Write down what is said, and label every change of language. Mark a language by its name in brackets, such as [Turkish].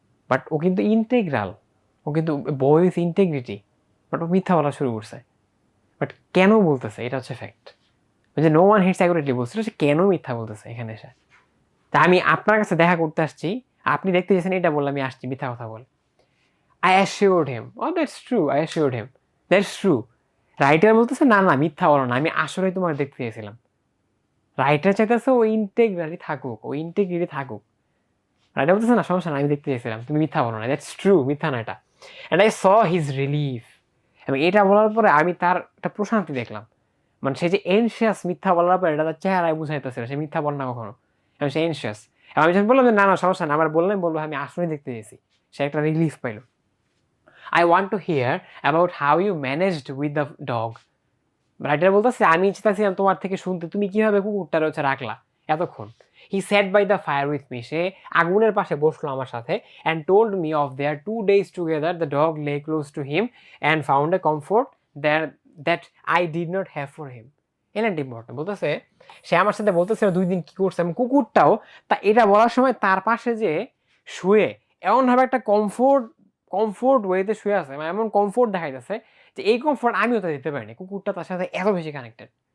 [Bangla] But ও কিন্তু integral, ও কিন্তু boys integrity, but ও মিথ্যা বলা শুরু করছে। বাট কেন বলতেছে এটা হচ্ছে ফ্যাক্ট। ওই যে [English] no one hits accurately [Bangla] বলছিল, সে কেন মিথ্যা বলতেছে এখানে এসে? তা আমি আপনার কাছে দেখা করতে আসছি, আপনি দেখতে চাইছেন এটা বললে আমি আসছি মিথ্যা কথা বলে। [English] I assured him, oh that's true, I assured him, that's true. [Bangla] Writer বলতেছে না না মিথ্যা বলো না, আমি আসলে তোমার দেখতে চেয়েছিলাম। রাইটার চাইতেছে ও ইন্টেগ্রালি থাকুক, ও ইন্টেগ্রিটি থাকুক। রাইটার বলতেছে না সমস্যা না, আমি দেখতে চেয়েছিলাম, তুমি মিথ্যা বলো না, [English] that's true, [Bangla] মিথ্যা না এটা। [English] and I saw his relief, [Bangla] এবং এটা বলার পরে আমি তার একটা প্রশান্তি দেখলাম। মানে সে যে এনশিয়াস মিথ্যা বলার পরে এটা তার চেহারায় বুঝাইতেছিল সে মিথ্যা বল না কখনো, এবং সে এনশিয়াস। এবং আমি যখন বললাম যে না না সমস্যা না, আমার বললাম বলবো আমি আসলে দেখতে চেয়েছি, সে একটা রিলিফ পাইলো। [English] I want to hear about how you managed with the dog. [Bangla] Writer বলতেছে আমি চাইছিলাম তোমার থেকে শুনতে তুমি কিভাবে কুকুরটার হচ্ছে রাখলা এতক্ষণ। [English] He sat by the fire with me, [Bangla] সে আগুনের পাশে বসলো আমার সাথে, [English] and told me of their 2 days together. The dog lay close to him and found a comfort there that I did not have for him. [Bangla] এলান্ট important বলতেছে, সে আমার সাথে বলতেছে 2 দিন কি করছে, এবং কুকুরটাও তা এটা বলার সময় তার পাশে যে শুয়ে এমনভাবে একটা কমফোর্ট ওয়েতে শুয়ে আছে, মানে এমন কমফোর্ট দেখাইতেছে যে এই কমফোর্ট আমিও তো দিতে পারিনি, কুকুরটা তার সাথে এত বেশি কানেক্টেড।